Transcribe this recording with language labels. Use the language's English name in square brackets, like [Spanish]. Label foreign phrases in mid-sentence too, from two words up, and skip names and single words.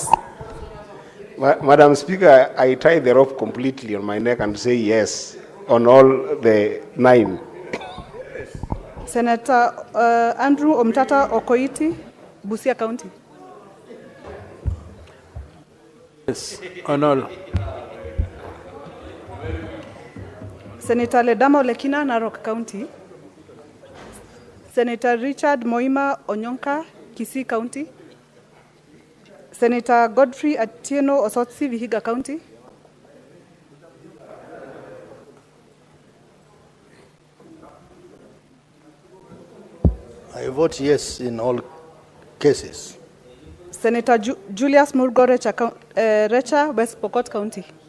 [English] Madam Speaker, I tie the rope completely on my neck and say yes on all the 9. Senator Andrew Omtata Okoiti, Busia County. Yes, on all. Senator Ledama Olekina, Narok County. Senator Richard Moima Onyonka, Kisii County. Senator Godfrey Atieno Osotsi, Vihiga County. I vote yes in all cases. Senator Julius Murgo Recha, West Pokot County.